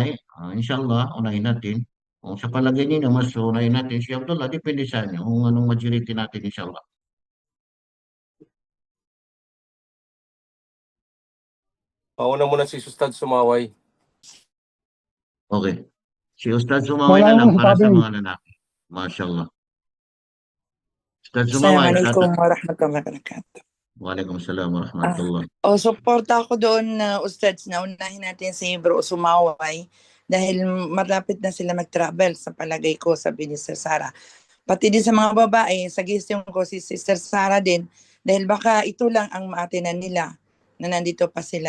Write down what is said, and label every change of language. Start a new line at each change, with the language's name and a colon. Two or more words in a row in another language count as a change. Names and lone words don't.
Filipino: Inshallah, unahin natin. O, sa palagay ninyo, mas unahin natin si Abdullah. Depende sa inyo kung anong majority natin, inshallah. Mauna muna si Ustad Sumaway. Okay. Si Ustaz Sumaway na lang para sa mga lalaki. MashaAllah. Ustaz Sumaway.
Arabic: السلام عليكم ورحمة الله وبركاته. وعليكم السلام ورحمة الله.
Filipino: Suporta ako doon na Ustads na unahin natin si Bro Sumaway dahil malapit na sila mag-travel sa palagay ko, sabi ni Sister Sara. Pati din sa mga babae, suggestion ko si Sister Sara din dahil baka ito lang ang maatinan nila na nandito pa sila.